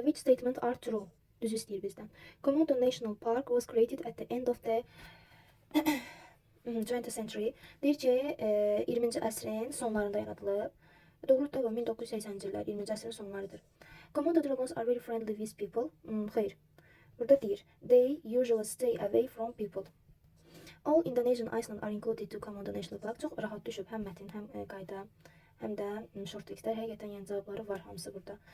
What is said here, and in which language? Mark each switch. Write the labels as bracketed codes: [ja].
[en] Which statement are true? [az] Düz istəyir bizdən. [en] Komodo National Park was created at the end of the 20th century. [az] Deyir ki, 20-ci əsrin sonlarında yaradılıb. Doğrudur da 1980-ci illər 20-ci əsrin sonlarıdır. [en] Komodo dragons are very friendly with people. [az] Xeyr. Burada deyir. [en] They usually stay away from people. All Indonesian islands are included to Komodo National Park. [az] Çox rahat düşüb həm mətin, həm qayda, həm də short textlər. Həqiqətən yəni cavabları var hamısı burada.